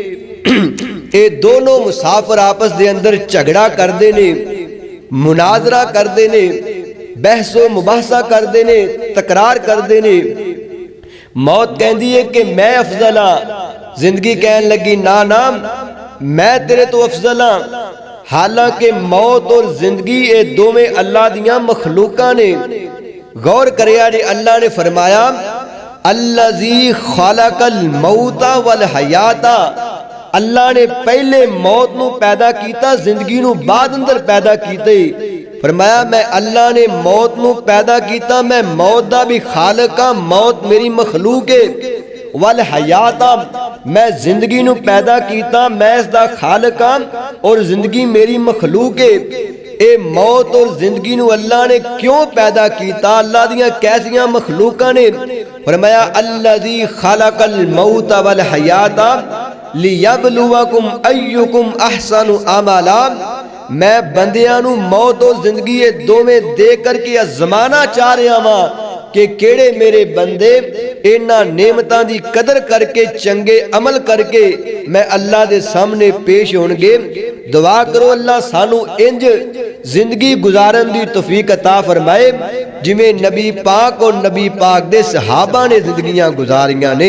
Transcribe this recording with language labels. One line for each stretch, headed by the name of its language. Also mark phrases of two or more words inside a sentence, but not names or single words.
Punjabi: ਇਹ ਦੋਨੋਂ ਮੁਸਾਫ਼ਿਰ ਆਪਸ ਦੇ ਅੰਦਰ ਝਗੜਾ ਕਰਤੇ ਨੇ, ਮੁਨਾਜ਼ਰਾ ਕਰਤੇ ਨੇ, ਬਹਿਸੋ ਮੁਬਾਹਿਸਾ ਕਰਤੇ ਨੇ, ਤਕਰਾਰ ਕਰਤੇ ਨੇ। ਮੌਤ ਕਹਿਤੀ ਹੈ ਕਿ ਮੈਂ ਅਫ਼ਜ਼ਲ ਹਾਂ, ਜ਼ਿੰਦਗੀ ਕਹਿਣ ਲੱਗੀ ਨਾ ਨਾ ਮੈਂ ਤੇਰੇ ਤੋਂ ਅਫ਼ਜ਼ਲ ਹਾਂ। ਹਾਲਾਂਕਿ ਮੌਤ ਔਰ ਜ਼ਿੰਦਗੀ ਇਹ ਦੋਵੇਂ ਅੱਲਾਹ ਦੀਆਂ ਮਖ਼ਲੂਕਾਂ ਨੇ। ਗ਼ੌਰ ਕਰਿਆ ਜੇ ਅੱਲਾਹ ਨੇ ਫ਼ਰਮਾਇਆ
Arabic: الذي خلق الموت والحياة.
Punjabi: ਅੱਲਾਹ ਨੇ ਪਹਿਲੇ ਮੌਤ ਨੂੰ ਪੈਦਾ ਕੀਤਾ, ਜ਼ਿੰਦਗੀ ਨੂੰ ਬਾਅਦ ਅੰਦਰ ਪੈਦਾ ਕੀਤੇ। ਫ਼ਰਮਾਇਆ ਮੈਂ ਅੱਲਾਹ ਨੇ ਮੌਤ ਨੂੰ ਪੈਦਾ ਕੀਤਾ, ਮੈਂ ਮੌਤ ਦਾ ਭੀ ਖ਼ਾਲਿਕ ਹਾਂ, ਮੌਤ ਮੇਰੀ ਮਖ਼ਲੂਕ ਹੈ।
Arabic: والحياة
Punjabi: ਮੈਂ ਜ਼ਿੰਦਗੀ ਨੂੰ ਪੈਦਾ ਕੀਤਾ, ਮੈਂ ਇਸਦਾ ਖ਼ਾਲਿਕ ਹਾਂ ਔਰ ਜ਼ਿੰਦਗੀ ਮੇਰੀ ਮਖ਼ਲੂਕ ਹੈ। ਏ ਮੌਤ ਔਰ ਜ਼ਿੰਦਗੀ ਨੂੰ ਅੱਲਾਹ ਨੇ ਕਿਉਂ ਪੈਦਾ ਕੀਤਾ, ਅੱਲਾਹ ਦੀਆਂ ਕੈਸੀਆਂ ਮਖ਼ਲੂਕਾਂ ਨੇ।
Arabic: فرمایا الذي خلق الموت والحياة ليبلوكم أيكم أحسن عملا.
Punjabi: ਮੈਂ ਬੰਦਿਆਂ ਨੂੰ ਮੌਤ ਔਰ ਜ਼ਿੰਦਗੀ ਇਹ ਦੋਵੇਂ ਦੇ ਕਰਕੇ ਅਜ਼ਮਾਣਾ ਚਾਹ ਰਿਹਾ ਵਾਂ ਕਿ ਕਿਹੜੇ ਮੇਰੇ ਬੰਦੇ ਇਨ੍ਹਾਂ ਨੇਮਤਾਂ ਦੀ ਕਦਰ ਕਰਕੇ ਚੰਗੇ ਅਮਲ ਕਰਕੇ ਮੈਂ ਅੱਲਾਹ ਦੇ ਸਾਹਮਣੇ ਪੇਸ਼ ਹੋਣਗੇ। ਦੁਆ ਕਰੋ ਅੱਲਾਹ ਸਾਨੂੰ ਇੰਜ ਜ਼ਿੰਦਗੀ ਗੁਜ਼ਾਰਨ ਦੀ ਤੌਫ਼ੀਕ ਅਤਾ ਫ਼ਰਮਾਏ ਜਿਵੇਂ ਨਬੀ ਪਾਕ ਔਰ ਨਬੀ ਪਾਕ ਦੇ ਸਹਾਬਾ ਨੇ ਜ਼ਿੰਦਗੀਆਂ ਗੁਜ਼ਾਰੀਆਂ ਨੇ।